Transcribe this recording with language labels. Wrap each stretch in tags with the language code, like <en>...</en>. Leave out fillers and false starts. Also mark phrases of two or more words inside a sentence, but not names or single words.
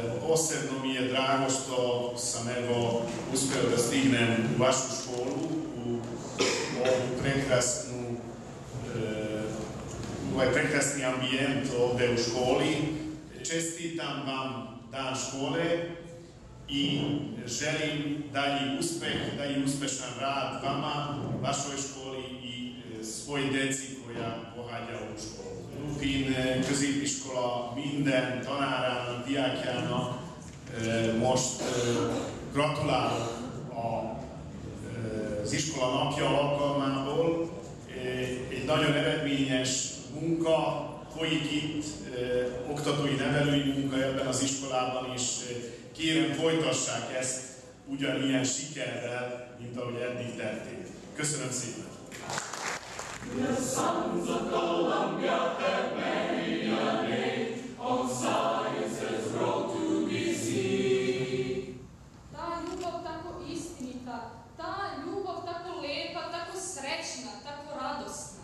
<sr>posebno mi je drago što sam evo uspeo da stignem u vašu školu, u ovaj prekrasni ambijent ovde u školi. Čestitam vam dan škole i želim dalji uspešan rad vama, vašoj školi i svoj deci koja pohađa ovu školu.</sr> <hu>Fin középiskola minden tanárának, diákjának most gratulálok az iskola napja alkalmából. Egy nagyon eredményes munka folyik itt, oktatói nevelői munka ebben az iskolában, és kérem folytassák ezt ugyanilyen sikerrel, mint ahogy eddig tették. Köszönöm szépen!</hu> <en>The sons of Columbia have many a name, on science's road to BC.</en> <sr>Ta ljubav tako istinita, ta ljubav tako lepa, tako srećna, tako radosna.</sr>